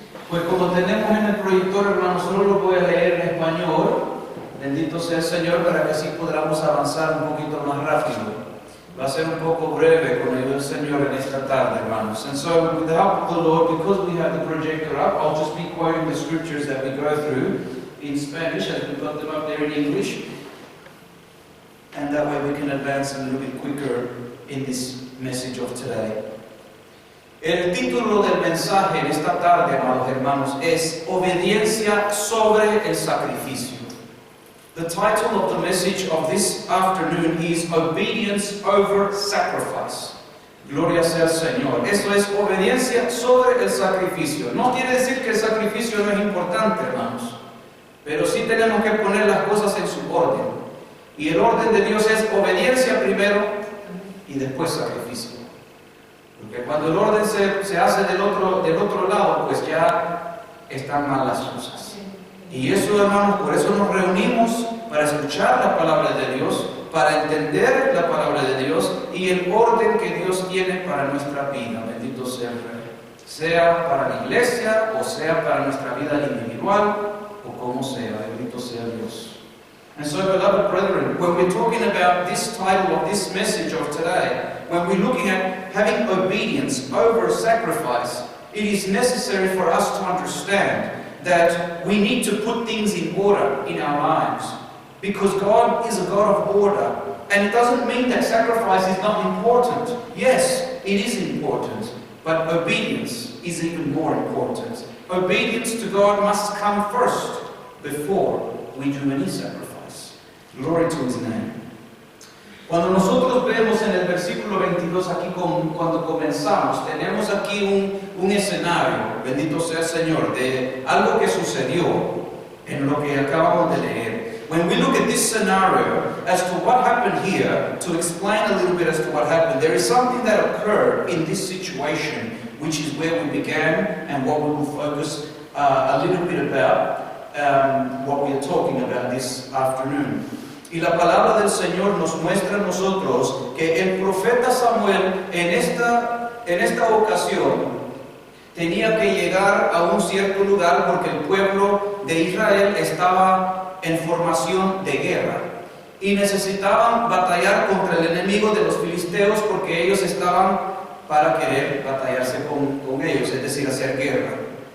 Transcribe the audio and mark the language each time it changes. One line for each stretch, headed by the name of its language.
Spanish: Pues como tenemos en el proyector, hermanos, solo lo voy a leer en español. Bendito sea el Señor, para que así podamos avanzar un poquito más rápido. Va a ser un poco breve con el Señor en esta tarde, hermanos.
English: And so, with the help of the Lord, because we have the projector up, I'll just be quoting the scriptures that we go through in Spanish as we put them up there in English. And that way we can advance a little bit quicker in this message of today.
Spanish: El título del mensaje en esta tarde, amados hermanos, es Obediencia sobre el sacrificio.
English: The title of the message of this afternoon is Obedience over Sacrifice.
Spanish: Gloria sea al Señor. Eso es obediencia sobre el sacrificio. No quiere decir que el sacrificio no es importante, hermanos, pero sí tenemos que poner las cosas en su orden. Y el orden de Dios es obediencia primero y después sacrificio. Porque cuando el orden se hace del otro lado, pues ya están mal las cosas. Y eso, hermanos, por eso nos reunimos para escuchar la palabra de Dios, para entender la palabra de Dios y el orden que Dios tiene para nuestra vida. Bendito sea el Rey. Sea para la iglesia o sea para nuestra vida individual o como sea. Bendito sea Dios.
English: And so, beloved brethren, when we're talking about this title of this message of today, when we're looking at having obedience over sacrifice, it is necessary for us to understand that we need to put things in order in our lives. Because God is a God of order. And it doesn't mean that sacrifice is not important. Yes, it is important. But obedience is even more important. Obedience to God must come first before we do any sacrifice. Glory to His name.
Spanish: Cuando nosotros vemos en el versículo 22 aquí cuando comenzamos, tenemos aquí un escenario, bendito sea el Señor, de algo que sucedió en lo que acabamos de leer.
English: when we look at this scenario as to what happened here, to explain a little bit as to what happened, there is something that occurred in this situation, which is where we began and what we will focus a little bit about, what we are talking about this afternoon.
Spanish: Y la palabra del Señor nos muestra a nosotros que el profeta Samuel en esta ocasión tenía que llegar a un cierto lugar porque el pueblo de Israel estaba en formación de guerra y necesitaban batallar contra el enemigo de los filisteos porque ellos estaban para querer batallarse con ellos, es decir, hacer guerra.